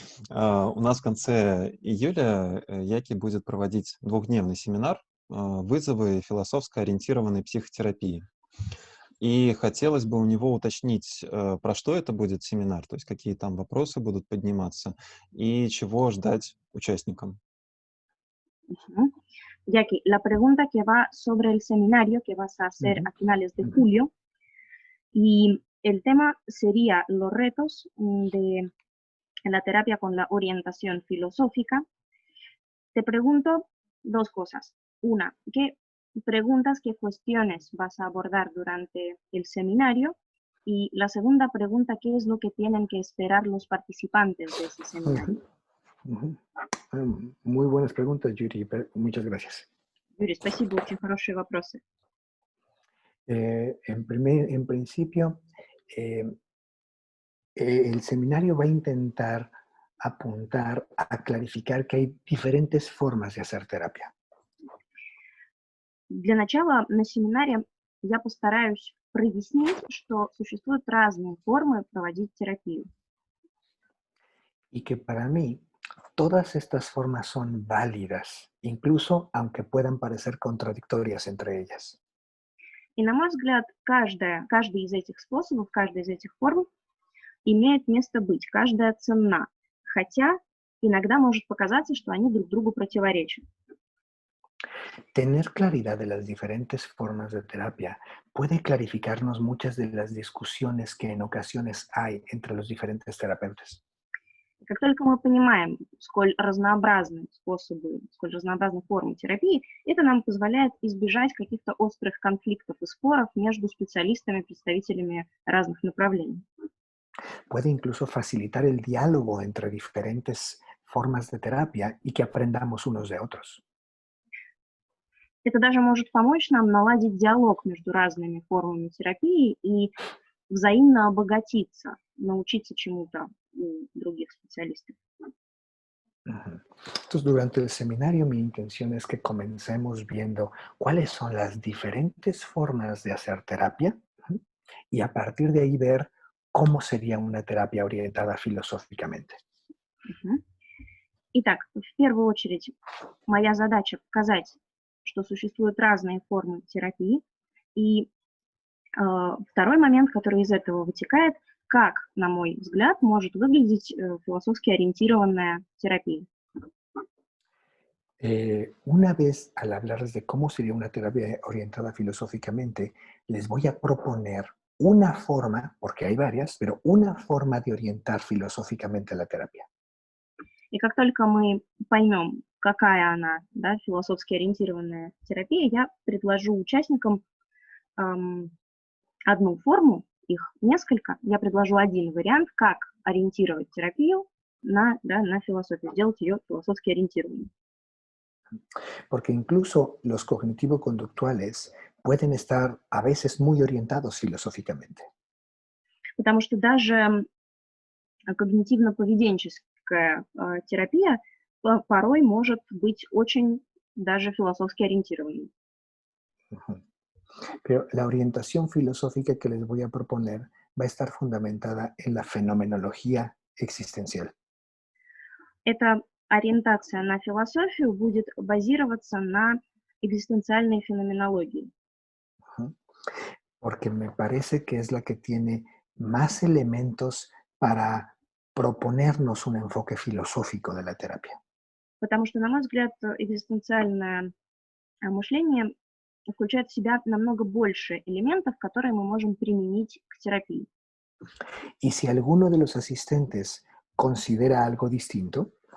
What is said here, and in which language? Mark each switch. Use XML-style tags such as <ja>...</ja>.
<ru>У нас в конце июля Яки будет проводить 2-дневный семинар «Вызовы философско ориентированной психотерапии». И хотелось бы у него уточнить, про что это будет семинар, то есть какие там вопросы будут подниматься и чего ждать участникам.</ru> <es>Jackie, la pregunta que va sobre el seminario que vas a hacer a finales de julio, y el tema sería los retos de la terapia con la orientación filosófica. Te pregunto 2 cosas. Una, ¿qué preguntas, qué cuestiones vas a abordar durante el seminario? Y la segunda pregunta, ¿qué es lo que tienen que esperar los participantes de ese seminario? Muy buenas preguntas, Yuri. Muchas gracias.</es> <ru>Юрий, спасибо, очень хорошие вопросы.</ru> <es>En principio, el seminario va a intentar apuntar a clarificar que hay diferentes formas de hacer terapia.</es> <ru>Для начала на семинаре я постараюсь прояснить, что существуют разные формы проводить терапию.</ru> <es>Y que para mí Todas estas formas son válidas, incluso aunque puedan parecer contradictorias entre ellas.</es> <ru>И, на мой взгляд, каждый из этих способов, каждая из этих форм имеет место быть, каждая ценна, хотя иногда может показаться, что они друг другу противоречат.</ru> <es>Tener claridad de las diferentes formas de terapia puede clarificarnos muchas de las discusiones que en ocasiones hay entre los diferentes terapeutas.</es> <ru>Как только мы понимаем, сколь разнообразны способы, сколь разнообразны формы терапии, это нам позволяет избежать каких-то острых конфликтов и споров между специалистами, представителями разных направлений.</ru> <es>Puede incluso facilitar el diálogo entre diferentes formas de terapia y que aprendamos unos de otros.</es> <ru>Это даже может помочь нам наладить диалог между разными формами терапии и взаимно обогатиться, научиться чему-то у других специалистов. Ujú.</ru> <es>Entonces, durante el seminario, mi intención es que comencemos viendo cuáles son las diferentes formas de hacer terapia, ujú, y a partir de ahí ver cómo sería una terapia orientada filosóficamente. Мгм.</es> <ru>Итак, в первую очередь, моя задача показать, что существуют разные формы терапии. И второй момент, который из этого вытекает, как, на мой взгляд, может выглядеть философски ориентированная терапия.</ru> <es>Una vez al hablarles de cómo sería una terapia orientada filosóficamente, les voy a proponer una forma, porque hay varias, pero una forma de orientar filosóficamente la terapia.</es> <ru>И как только мы поймем, какая она, да, философски ориентированная терапия, я предложу участникам одну форму, их несколько, я предложу один вариант, как ориентировать терапию на философию, сделать ее философски ориентированной.</ru> <es>Porque incluso los cognitivo-conductuales pueden estar a veces muy orientados filosóficamente.</es> <ru>Потому что даже когнитивно-поведенческая терапия порой может быть очень даже философски ориентированной. Ujú.</ru> <es>Pero la orientación filosófica que les voy a proponer va a estar fundamentada en la fenomenología existencial.</es> <ru>Эта ориентация на философию будет базироваться на экзистенциальной феноменологии. Ujú.</ru> <es>Porque me parece que es la que tiene más elementos para proponernos un enfoque filosófico de la terapia.</es> <ru>Потому что, на мой взгляд, экзистенциальное мышление включает в себя намного больше элементов, которые мы можем применить к терапии.</ru> <es>Y si alguno de los asistentes considera algo distinto,</es>